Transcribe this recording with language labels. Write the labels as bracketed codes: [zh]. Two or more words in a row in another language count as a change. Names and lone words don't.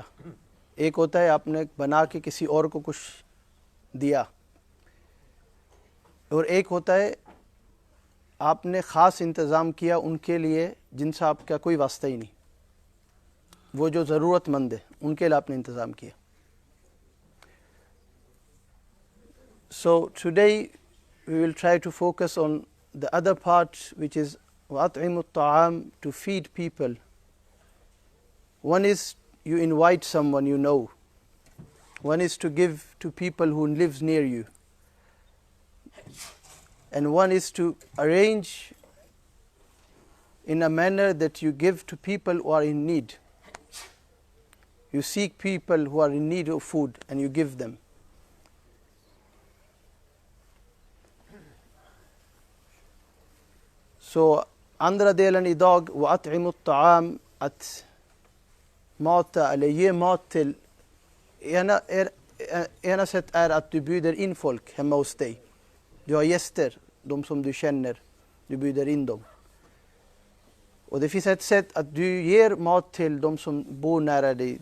[hi] एक होता है आपने बना के किसी और को कुछ दिया। और एक होता है आपने ख़ास इंतज़ाम किया उनके लिए जिनसे आपका कोई वास्ता ही नहीं, वो जो ज़रूरतमंद है उनके लिए आपने इंतज़ाम किया। [en] So today we will try to focus on the other part, which is [ar] وَأَطْعِمُ الطَّعَامِ, [en] to feed people. One is you invite someone you know. One is to give to people who lives near you. And one is to arrange in a manner that you give to people who are in need. You seek people who are in need of food and you give them. [sv] Så andra delen idag, [ar] وَأَطْعِمُ الطَّعَامِ, [sv] att mata eller ge mat till. Ena sätt är att du bjuder in folk hemma hos dig. Du har gäster, de som du känner, du bjuder in dem. Och det finns ett sätt att du ger mat till de som bor nära dig.